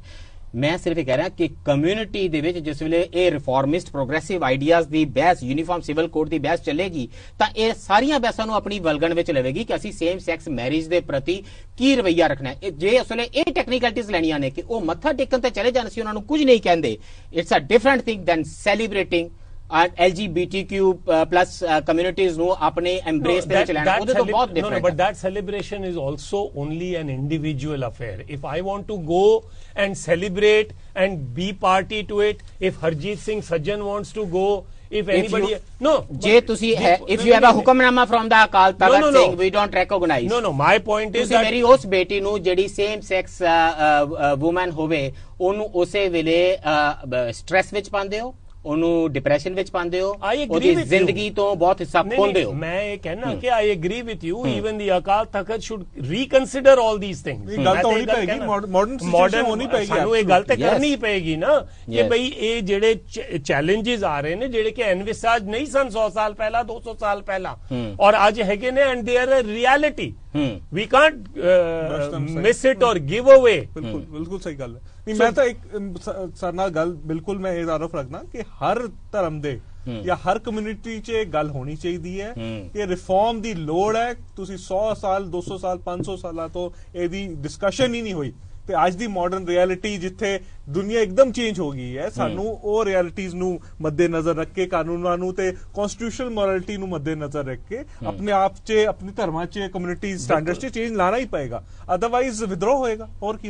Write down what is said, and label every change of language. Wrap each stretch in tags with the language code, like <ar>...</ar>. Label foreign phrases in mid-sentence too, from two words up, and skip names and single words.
<pa>ਮੈਂ ਸਿਰਫ ਇਹ ਕਹਿ ਰਿਹਾ ਕਿ ਕਮਿਊਨਿਟੀ ਦੇ ਵਿੱਚ ਜਿਸ ਵੇਲੇ ਇਹ</pa> <en>reformist progressive ideas</en> <pa>ਦੀ ਬਹਿਸ,</pa> <en>uniform civil code</en> <pa>ਦੀ ਬਹਿਸ ਚੱਲੇਗੀ ਤਾਂ ਇਹ ਸਾਰੀਆਂ ਬਹਿਸਾਂ ਨੂੰ ਆਪਣੀ ਵਲਗਣ ਵਿੱਚ ਲਵੇਗੀ ਕਿ ਅਸੀਂ</pa> <en>same sex marriage</en> <pa>ਦੇ ਪ੍ਰਤੀ ਕੀ ਰਵੱਈਆ ਰੱਖਣਾ ਹੈ। ਜੇ ਇਸ ਵੇਲੇ ਇਹ ਟੈਕਨੀਕਲਿਟੀਜ਼ ਲੈਣੀਆਂ ਨੇ ਕਿ ਉਹ ਮੱਥਾ ਟੇਕਣ ਤੇ ਚਲੇ ਜਾਣ, ਅਸੀਂ ਉਹਨਾਂ ਨੂੰ ਕੁਝ ਨਹੀਂ ਕਹਿੰਦੇ,</pa> <en>it's a different thing than celebrating LGBTQ+ communities</en> <pa>ਨੂੰ ਆਪਣੇ embrace ਦੇ ਵਿੱਚ ਲੈਣਾ, ਉਹਦੇ ਤੋਂ ਬਹੁਤ different ਹੈ।</pa> <en>But that celebration is also only an individual affair. If I want to go and celebrate and be party to it, if Harjeet Singh Sajjan wants to go, if anybody</en> <pa>ਜੇ ਤੁਸੀਂ</pa> <en>if you have a ਹੁਕਮਨਾਮਾ from the ਅਕਾਲ ਤਖਤ saying we don't recognize, no my point is that</en> <pa>ਮੇਰੀ ਉਸ ਬੇਟੀ ਨੂੰ ਜਿਹੜੀ</pa> <en>same sex woman</en> <pa>ਹੋਵੇ ਉਹਨੂੰ ਉਸੇ ਵੇਲੇ ਸਟ੍ਰੈਸ ਵਿੱਚ ਪਾਉਂਦੇ ਹੋ, ਉਹਨੂੰ ਡਿਪਰੈਸ਼ਨ ਵਿੱਚ ਪਾਉਂਦੇ ਹੋ, ਉਹਦੀ ਜ਼ਿੰਦਗੀ ਤੋਂ ਬਹੁਤ ਹਿੱਸਾ ਖੋਹਦੇ ਹੋ। ਮੈਂ ਇਹ ਕਹਿਣਾ ਕਿ</pa> <en>I agree with you, even the Akal Takht should reconsider all these things.</en> <pa>ਇਹ ਗੱਲ ਤਾਂ ਹੋਣੀ ਪਏਗੀ, ਮਾਡਰਨ ਹੋਣੀ ਪਏਗੀ, ਸਾਨੂੰ ਇਹ ਗੱਲ ਤੇ ਕਰਨੀ ਪਏਗੀ ਨਾ ਕਿ ਬਈ ਇਹ ਜਿਹੜੇ ਚੈਲੰਜਸ ਆ ਰਹੇ ਨੇ ਜਿਹੜੇ ਕਿ ਐਨਵਿਸਾਜ ਨਹੀਂ ਸਨ 100 ਸਾਲ ਪਹਿਲਾਂ, 200 ਸਾਲ ਪਹਿਲਾਂ, ਔਰ ਅੱਜ ਹੈਗੇ ਨੇ</pa> <en>and they are a reality. We can't miss it or give away।</en> <pa>ਬਿਲਕੁਲ ਸਹੀ ਗੱਲ ਹੈ। ਨਹੀਂ, ਮੈਂ ਤਾਂ ਇੱਕ ਸਰ ਨਾਲ ਗੱਲ ਬਿਲਕੁਲ ਮੈਂ ਇਹ ਤਾਰਫ ਰੱਖਣਾ ਕਿ ਹਰ ਧਰਮ ਦੇ ਜਾਂ ਹਰ ਕਮਿਊਨਿਟੀ 'ਚ ਇਹ ਗੱਲ ਹੋਣੀ ਚਾਹੀਦੀ ਹੈ ਕਿ ਰਿਫਾਰਮ ਦੀ ਲੋੜ ਹੈ। ਤੁਸੀਂ 100 ਸਾਲ 200 ਸਾਲ 500 ਸਾਲਾਂ ਤੋਂ ਇਹਦੀ ਡਿਸਕਸ਼ਨ ਹੀ ਨਹੀਂ ਹੋਈ ਤੇ ਅੱਜ ਦੀ</pa> <en>modern reality</en> <pa>ਜਿੱਥੇ ਦੁਨੀਆ ਇੱਕਦਮ ਚੇਂਜ ਹੋ ਗਈ ਹੈ, ਸਾਨੂੰ ਉਹ ਰਿਐਲਿਟੀਜ਼ ਨੂੰ ਮੱਦੇਨਜ਼ਰ ਰੱਖ ਕੇ, ਕਾਨੂੰਨਾਂ ਨੂੰ ਤੇ</pa> <en>constitutional morality</en> <pa>ਨੂੰ ਮੱਦੇਨਜ਼ਰ ਰੱਖ ਕੇ ਆਪਣੇ ਆਪ 'ਚ, ਆਪਣੇ ਧਰਮਾਂ 'ਚ,</pa> <en>community standards</en> <pa>'ਚ ਚੇਂਜ ਲਾਣਾ ਹੀ ਪਏਗਾ, ਅਦਰਵਾਈਜ਼ ਵਿਦਰੋਹ ਹੋਏਗਾ।</pa>